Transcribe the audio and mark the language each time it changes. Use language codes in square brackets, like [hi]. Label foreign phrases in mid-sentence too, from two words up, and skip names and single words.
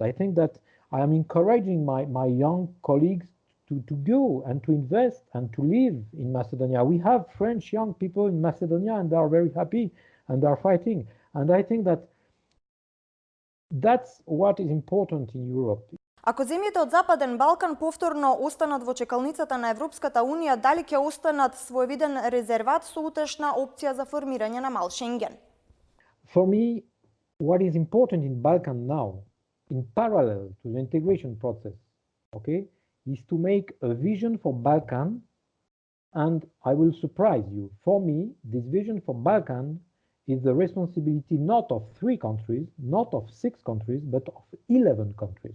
[en] I think that I am encouraging my young colleagues to go and to invest and to live in Macedonia. We have French young people in Macedonia, and they are very happy and they are fighting. And I think that that's what is important in Europe. [mk] Ако земјите од Западен Балкан повторно останат во чекалницата на Европската Унија, дали ќе останат своевиден резерват со утешна опција за формирање на мал Шенген? [en] For me, what is important in Balkan now, in parallel to the integration process, okay, is to make a vision for Balkan, and I will surprise you. For me, this vision for Balkan is the responsibility not of 3 countries, not of 6 countries, but of 11 countries.